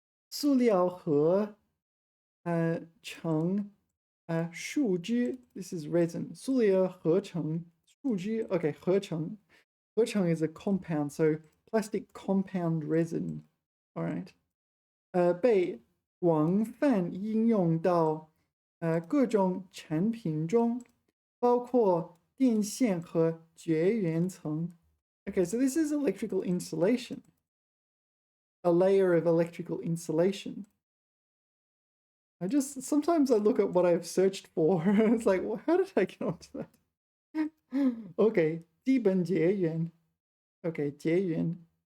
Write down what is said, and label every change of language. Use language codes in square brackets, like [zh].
[zh] 塑料合成树脂. [en] This is resin. [zh] 塑料合成树脂.Okay, 合成. [en] 合成 is a compound, so plastic compound resin. All right. [zh] 被广泛应用到各种产品中，包括电线和绝缘层. [en] Okay, so this is electrical insulation. A layer of electrical insulation. Sometimes I look at what I've searched for. It's like, well, how did I get onto that? Okay, 基本绝缘.Okay, 绝缘.